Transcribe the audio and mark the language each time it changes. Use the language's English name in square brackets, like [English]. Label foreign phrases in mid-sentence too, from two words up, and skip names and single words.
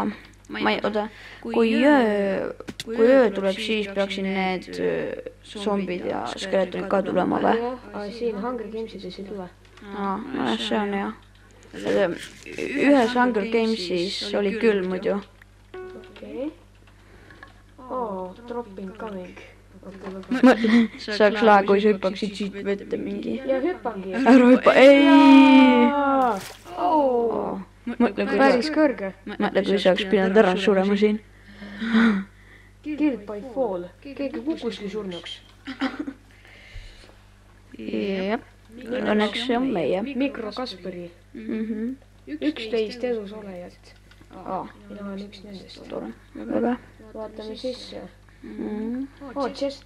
[Estonian] Kui öö tuleb, siis peaksid need zombid ja skeletonid ka tulema või? Siin Hunger Gamesides ei tule. See on hea. Ühes Hunger Gamesis oli küll muidu. Okei. [English] Dropping coming. [Estonian] See oleks lahe, kui sa hüppaksid siit vette mingi. Ja hüppangi. Ära hüppa, Päris kõrge. Mõtle, kui sa oleks pidanud ära surema siin. [English] Killed by fall. [Estonian] Keegi kukkuski surnuks. Jep. Õnneks see on meie. Mikro Kasperi. 11 elus olejat. Mina olen üks nendest. Tore. Väga. Vaatame sisse. Chest. Väga hea.